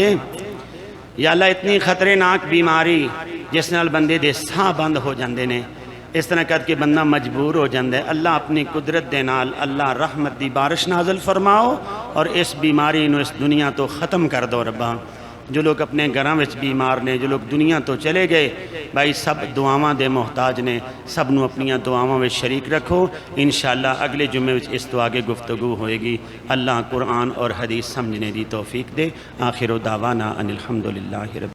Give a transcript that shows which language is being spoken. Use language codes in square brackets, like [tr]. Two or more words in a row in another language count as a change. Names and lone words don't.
[pa] یا اللہ اتنی خطرناک بیماری جس نال بندے دے ساہ بند ہو جاندے نے، اس طرح کر کے بندہ مجبور ہو جاندے، اللہ اپنی قدرت دے نال اللہ رحمت دی بارش نازل فرماؤ اور اس بیماری نو اس دنیا تو ختم کر دو ربا۔ جو لوگ اپنے گھراں وچ بیمار نے، جو لوگ دنیا تو چلے گئے، بھائی سب دعاواں دے محتاج نے، سب نو اپنیاں دعاواں وچ شریک رکھو۔ انشاءاللہ اگلے جمعے وچ اس تو آگے گفتگو ہوئے گی۔ اللہ قرآن اور حدیث سمجھنے دی توفیق دے۔ [ar] آخر دعوانا ان الحمدللہ رب